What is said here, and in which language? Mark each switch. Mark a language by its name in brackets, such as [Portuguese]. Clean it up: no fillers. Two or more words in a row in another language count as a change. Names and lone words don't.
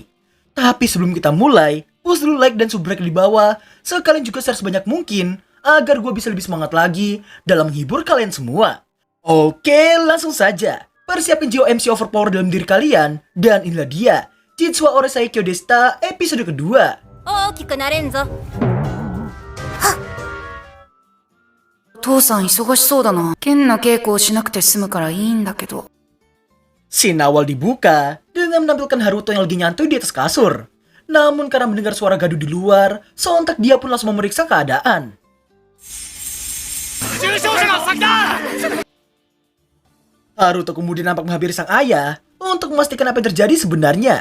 [Indonesian] Tapi sebelum kita mulai, push dulu like dan subscribe di bawah. Sekalian juga share sebanyak mungkin, agar gue bisa lebih semangat lagi dalam menghibur kalian semua. Oke, langsung saja. Persiapkan jiwa [English] MC overpower [Indonesian] dalam diri kalian. Dan inilah dia, Chitsuwa Oresai Kyodesta episode kedua. [Japanese] 大きくなれんぞ。父さん忙しそうだな。剣の稽古をしなくて済むからいいんだけど。 [Indonesian] Scene awal dibuka dengan menampilkan Haruto yang lagi nyantuy di atas kasur. Namun karena mendengar suara gaduh di luar, sontak dia pun langsung memeriksa keadaan. Haruto kemudian nampak menghampiri sang ayah untuk memastikan apa yang terjadi sebenarnya.